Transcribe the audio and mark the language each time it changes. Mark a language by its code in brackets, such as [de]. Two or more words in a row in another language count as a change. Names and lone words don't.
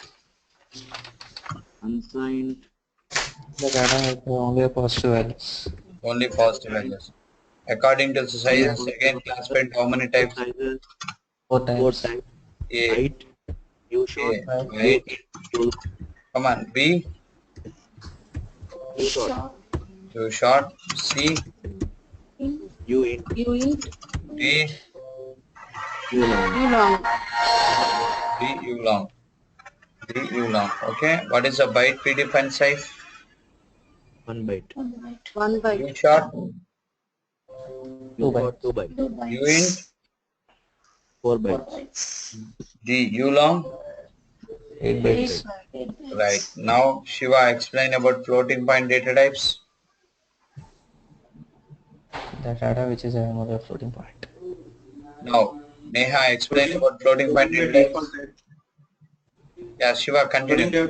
[en] Unsigned. The data has only positive values. Only positive values. According to the sizes, again classified how many types? 4 types. 4 types. A. Height, U short, A. Come on. B. U short. U short. C. U int. D. U long. D. U long. D. U long. Okay. What is the byte predefined size? 1 byte. 1 byte. U short. 2 bytes. U int. 4 bytes. D. U long. 8 bytes. Right. Now, Shiva, explain about floating point data types. The data which is having a floating point. Now, Neha, explain about floating point data types. Yeah, Shiva, continue.